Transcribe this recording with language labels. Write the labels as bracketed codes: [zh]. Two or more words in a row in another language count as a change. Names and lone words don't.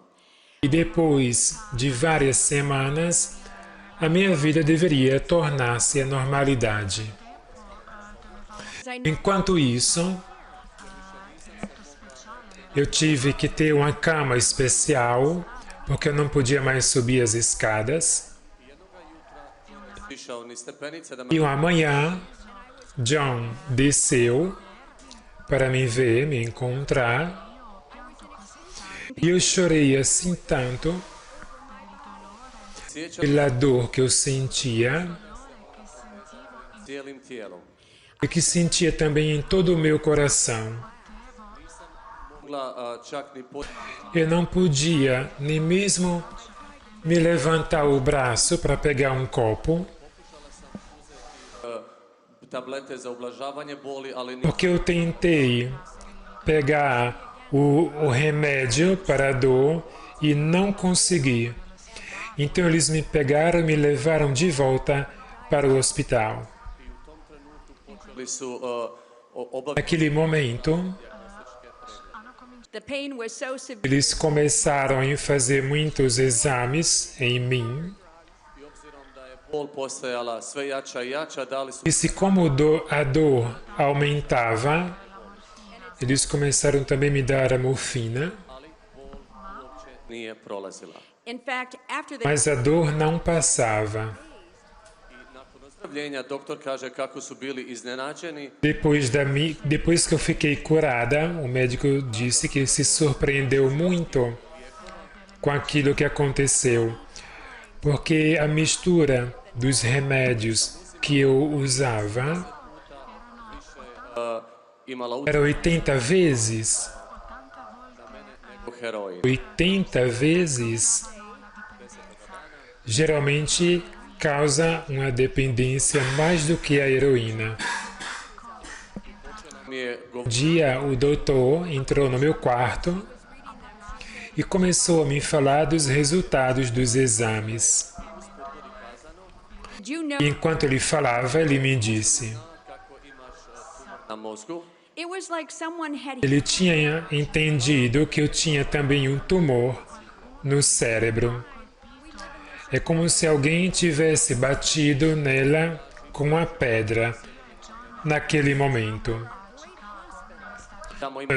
[pt] E depois de várias semanas, a minha vida deveria tornar-se a normalidade. [hr] I [pt] Enquanto isso, eu tive que ter uma cama especial, porque eu não podia mais subir as escadas. [hr] Išao ni stepenice da [pt] E me uma manhã, John desceu para me ver, me encontrar. E eu chorei assim tanto [hr] sjećam [pt] pela dor que eu sentia [hr] cijelim tijelom. [pt] e que sentia também em todo o meu coração. [hr] Mogla čak ni pod [pt] Eu não podia nem mesmo me levantar o braço para pegar um copo, [hr] tablete za ublažavanje boli, ali ni [pt] porque eu tentei pegar o remédio para a dor e não consegui. Então eles me pegaram e me levaram de volta para o hospital. [hr] počeli su obaviti [pt] Naquele momento, [en] the pain was so severe [pt] eles começaram a fazer muitos exames em mim. [hr] bol postajala sve jača i jača, dali su [pt] E se como a dor aumentava, eles começaram também a me dar a morfina, [hr] nije prolazila. [en] In fact, after the [pt] mas a dor não passava. [hr] Nakon ozdravljenja doktor kaže kako su bili iznenađeni [pt] Depois que eu fiquei curada, o médico disse que se surpreendeu muito com aquilo que aconteceu, porque a mistura dos remédios que eu usava [hr] imala [pt] era 80 vezes. [hr] nego heroin. [pt] 80 vezes geralmente causa uma dependência mais do que a heroína. [hr] Mi je [pt] Um dia o doutor entrou no meu quarto e começou a me falar dos resultados dos exames. [en] did you know [pt] E enquanto ele falava, ele me disse: [hr] na mozgu, [en] it was like someone had [pt] ele tinha entendido que eu tinha também um tumor no cérebro. É como se alguém tivesse batido nela com uma pedra naquele momento. [hr] tamo ima